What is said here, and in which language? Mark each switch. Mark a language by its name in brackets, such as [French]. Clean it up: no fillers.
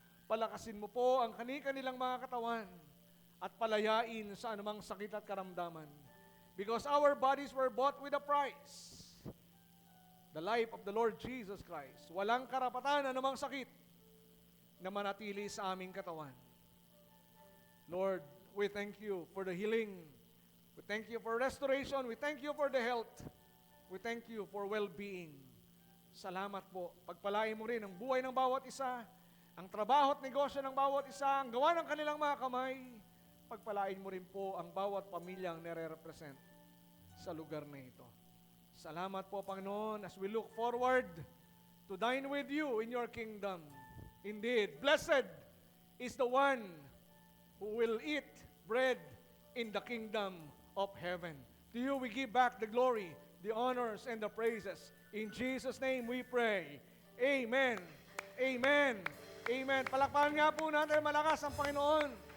[Filipino] Palakasin mo po ang kanilang mga katawan at palayain sa anumang sakit at karamdaman. [English] Because our bodies were bought with a price. The life of the Lord Jesus Christ. [Filipino] Walang karapatan anumang sakit na manatili sa aming katawan. [English] Lord, we thank you for the healing. We thank you for restoration. We thank you for the health. We thank you for well-being. [Filipino] Salamat po. Pagpalain mo rin ang buhay ng bawat isa, ang trabaho at negosyo ng bawat isa, ang gawa ng kanilang mga kamay. Pagpalain mo rin po ang bawat pamilyang nire-represent sa lugar na ito. Salamat po, Panginoon, [English] as we look forward to dine with you in your kingdom. Indeed, blessed is the one who will eat bread in the kingdom of heaven. To you we give back the glory, the honors, and the praises. In Jesus' name we pray. Amen. Amen. Amen. [Filipino] Palakpakan nga po natin malakas ang Panginoon.